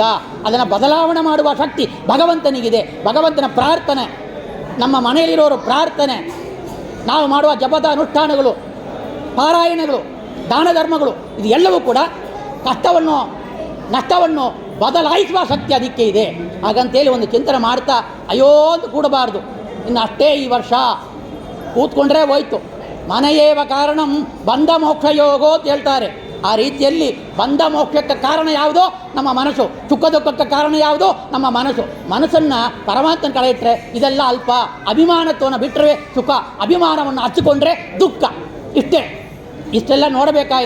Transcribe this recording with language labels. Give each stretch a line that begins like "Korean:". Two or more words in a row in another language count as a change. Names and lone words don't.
Kannada: ಅದನ್ನು ಬದಲಾವಣೆ ಮಾಡುವ ಶಕ್ತಿ ಭಗವಂತನಿಗಿದೆ. ಭಗವಂತನ ಪ್ರಾರ್ಥನೆ, ನಮ್ಮ ಮನೆಯಲ್ಲಿರೋರು ಪ್ರಾರ್ಥನೆ, ನಾವು ಮಾಡುವ ಜಪದ ಅನುಷ್ಠಾನಗಳು, ಪಾರಾಯಣಗಳು, ದಾನ ಧರ್ಮಗಳು, ಇದು ಎಲ್ಲವೂ ಕೂಡ ನಷ್ಟವನ್ನು ಬದಲಾಯಿಸುವ ಶಕ್ತಿ ಅದಕ್ಕೆ ಇದೆ. ಹಾಗಂತೇಳಿ ಒಂದು ಚಿಂತನೆ ಮಾಡ್ತಾ ಅಯ್ಯೋ ಅಂತ ಕೂಡಬಾರ್ದು. ಇನ್ನು ಅಷ್ಟೇ ಈ ವರ್ಷ ಕೂತ್ಕೊಂಡ್ರೆ ಹೋಯ್ತು.
Sanskrit: ಮನೆಯೇವ ಕಾರಣಂ ಬಂಧ ಮೋಕ್ಷ ಯೋಗೋ
Kannada: ಅಂತ ಹೇಳ್ತಾರೆ. ಆ ರೀತಿಯಲ್ಲಿ ಬಂಧ ಮೋಕ್ಷಕ್ಕೆ ಕಾರಣ ಯಾವುದೋ ನಮ್ಮ ಮನಸ್ಸು, ಸುಖ ದುಃಖಕ್ಕೆ ಕಾರಣ ಯಾವುದೋ ನಮ್ಮ ಮನಸ್ಸನ್ನು ಪರಮಾತ್ಮನ ಕಡೆ ಇಟ್ಟರೆ ಇದೆಲ್ಲ ಅಲ್ಪ. ಅಭಿಮಾನತ್ವವನ್ನು ಬಿಟ್ಟರೆ ಸುಖ, ಅಭಿಮಾನವನ್ನು ಹಚ್ಚಿಕೊಂಡ್ರೆ ದುಃಖ. ಇಷ್ಟೆಲ್ಲ ನೋಡಬೇಕಾಗಿಲ್ಲ.